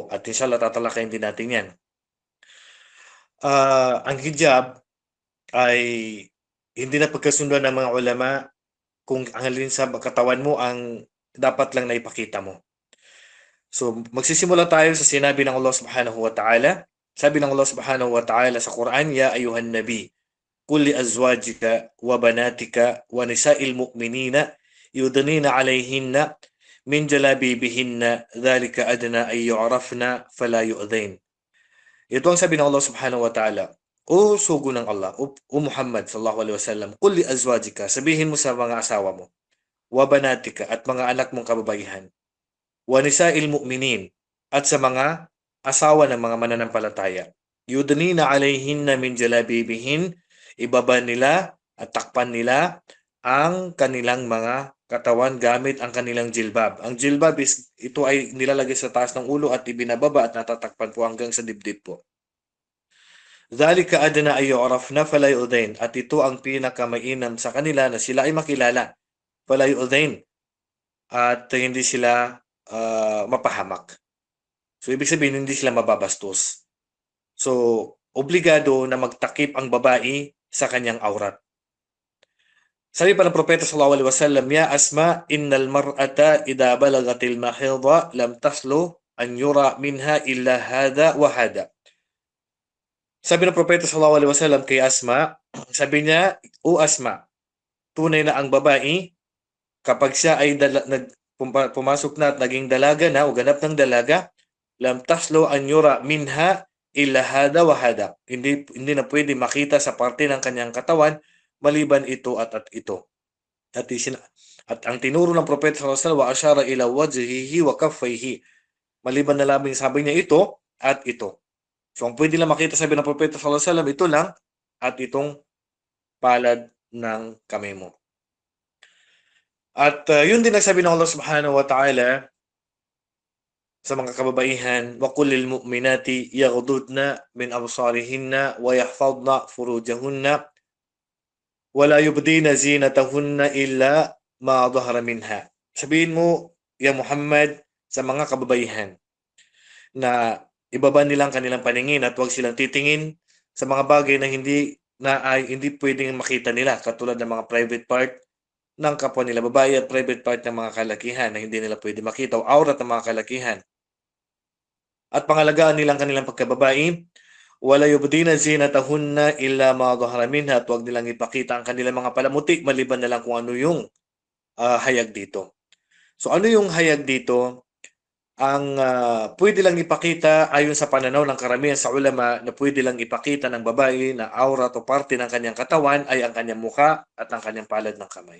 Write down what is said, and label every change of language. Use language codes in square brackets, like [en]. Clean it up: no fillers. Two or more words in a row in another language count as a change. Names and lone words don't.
[tl] At inshallah tatalakayin din natin yan. Ang hijab ay hindi na pagkasunduan ng mga ulama kung ang alin sa katawan mo ang dapat lang na ipakita mo. So, magsisimula tayo sa sinabi ng Allah [ar] سبحانه وتعالى. [tl] Sabi ng Allah Subhanahu wa Ta'ala sa Quran, [ar] يا أيها النبي قل لأزواجك وبناتك ونساء المؤمنين يدنين عليهن من جلابيبهن ذلك أدنى أن يعرفن فلا يؤذين. [tl] Ito ang sabi ng Allah [ar] سبحانه وتعالى. [tl] O sugo ng Allah, o Muhammad [ar] صلى الله عليه وسلم قل لأزواجك, [tl] sabihin mo sa mga asawa mo, [ar] وبناتك [tl] at mga anak mong kababaihan, [ar] ونساء المؤمنين [tl] at sa mga asawa ng mga mananampalataya. [ar] يدنين عليهن من جلابيبهن, [tl] ibaba nila at takpan nila ang kanilang mga katawan gamit ang kanilang jilbab. Ang jilbab is ito ay nilalagay sa taas ng ulo at ibinababa at natatakpan po hanggang sa dibdib po. [ar] ذلك أدنى أن يعرفن فلا يؤذين. [tl] At ito ang pinakamainam sa kanila na sila ay makilala. [ar] فلا يؤذين. [tl] At hindi sila mapahamak. So, ibig sabihin, hindi sila mababastos. So, obligado na magtakip ang babae sa kanyang aurat. Sabi pa ng Propeta [ar] صلى الله عليه وسلم يا أسماء إن المرأة إذا بلغت المحيض لم تصلح أن يرى منها إلا هذا وهذا. [tl] Sabi ng Propeta [ar] صلى الله عليه وسلم [tl] kay Asma, sabi niya, O Asma, tunay na ang babae kapag siya ay pumasok na at naging dalaga na o ganap ng dalaga, [ar] لم تصلح أن يرى منها إلا هذا وهذا. [tl] Hindi na pwede makita sa parte ng kanyang katawan maliban ito at ito. At ang tinuro ng Propeta [ar] صلى الله عليه وسلم وأشار إلى وجهه وكفيه. [tl] Maliban na lamang sabi niya ito at ito. So ang pwede lang makita sabi ng Propeta [ar] صلى الله عليه وسلم [tl] ito lang at itong palad ng kamay mo. At yun din nagsabi ng Allah [ar] سبحانه وتعالى [tl] sa mga kababaihan, [ar] وقل للمؤمنات يغضضن من أبصارهن ويحفظن فروجهن ولا يبدين زينتهن إلا ما ظهر منها. [tl] Sabihin mo, ya Muhammad, sa mga kababaihan na ibaba nilang kanilang paningin at huwag silang titingin sa mga bagay na hindi pwedeng makita nila, katulad ng mga [en] private part [tl] ng kapwa nila babae at [en] private part [tl] ng mga kalakihan na hindi nila pwede makita o aurat ng mga kalakihan. At pangalagaan nilang kanilang pagkababae, [ar] ولا يبدين زينتهن إلا ما ظهر منها, [tl] at huwag nilang ipakita ang kanilang mga palamuti maliban na lang kung ano yung hayag dito. So ano yung hayag dito? Ang pwede lang ipakita ayon sa pananaw ng karamihan sa ulama na pwede lang ipakita ng babae na aurat o parte ng kanyang katawan ay ang kanyang mukha at ang kanyang palad ng kamay.